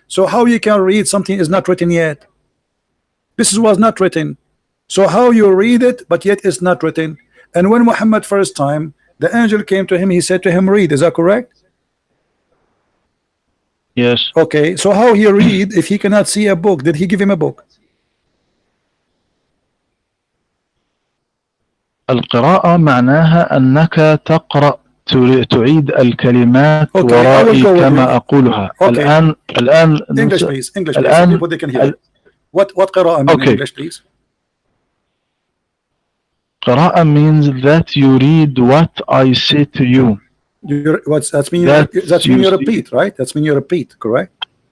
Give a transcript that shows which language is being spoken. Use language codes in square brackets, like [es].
[en] So how you can read something is not written yet? This was not written. So how you read it, but yet it's not written? And when Muhammad first time, the angel came to him, he said to him, read. Is that correct? Yes. Okay, so how he read if he cannot see a book? Did he give him a book? [ar] القراءة معناها أنك تقرأ تعيد الكلمات ورائي كما أقولها. الآن [en] English please. English please. So people they can hear. What قراءة mean in English please? قراءة means that you read what I say to you. That's mean you repeat, right? That's mean you repeat, correct?